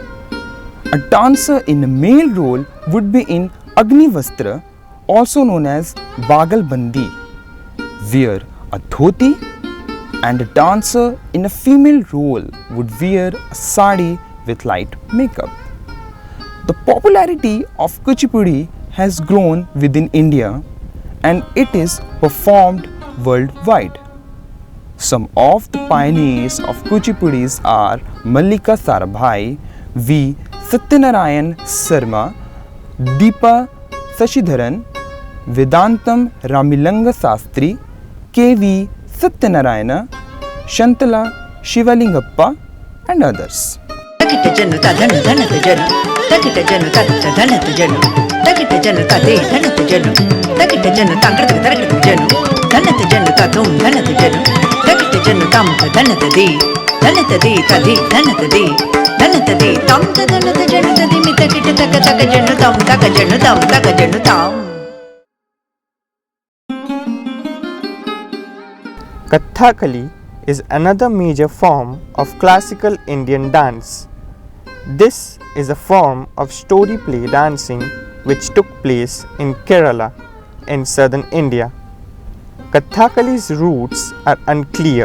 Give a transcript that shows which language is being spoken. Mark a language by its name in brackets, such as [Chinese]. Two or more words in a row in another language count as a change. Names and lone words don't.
[English] A dancer in a male role would be in Agni Vastra, also known as Bagal Bandi, wear a dhoti, and a dancer in a female role would wear a sari with light makeup. The popularity of Kuchipudi has grown within India and it is performed worldwide. Some of the pioneers of Kuchipudis are Mallika Sarabhai, V. Satyanarayan Sarma, Deepa Sashidharan, Vedantam Ramilanga Sastri, K.V. Satyanarayana, Shantala Shivalingappa and others. Takita janu tatta dhanat janu takita janu tade dhanat janu takita janu tangrata targata janu dhanat janu tadum dhanat janu takita janu tam dhanat di tadi dhanat di tam dhanat janu tadi mitakita taka janu tam taka janu tam. Kathakali is another major form of classical Indian dance. This is a form of story play dancing which took place in Kerala in southern India. Kathakali's roots are unclear.